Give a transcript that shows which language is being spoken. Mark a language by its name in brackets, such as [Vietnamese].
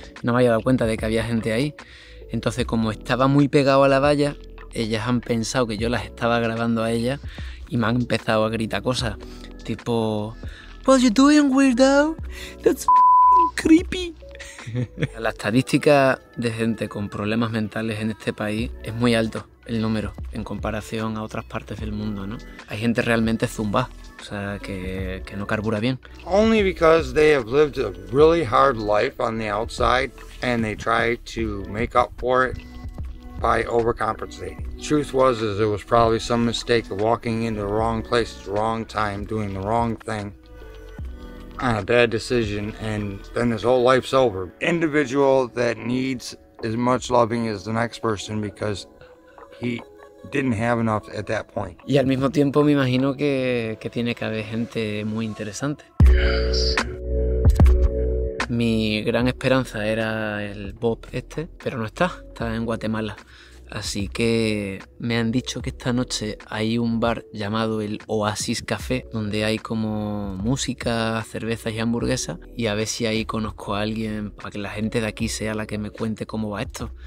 [Spanish] No me había dado cuenta de que había gente ahí. Entonces, como estaba muy pegado a la valla, ellas han pensado que yo las estaba grabando a ellas y me han empezado a gritar cosas tipo: [English] What you doing, weirdo? That's creepy. [Spanish] La estadística de gente con problemas mentales en este país es muy alto, el número, en comparación a otras partes del mundo, ¿no? Hay gente realmente zumba, o sea, que no carbura bien. [English] Only because they have lived a really hard life on the outside and they try to make up for it by overcompensating. Truth was it was probably some mistake of walking into the wrong place at the wrong time, doing the wrong thing on a bad decision, and then his whole life's over. Individual that needs as much loving as the next person because he didn't have enough at that point. [Spanish] Y al mismo tiempo me imagino que tiene que haber gente muy interesante. Mi gran esperanza era el Bob este, pero no está en Guatemala. Así que me han dicho que esta noche hay un bar llamado el Oasis Café, donde hay como música, cervezas y hamburguesas, y a ver si ahí conozco a alguien para que la gente de aquí sea la que me cuente cómo va esto.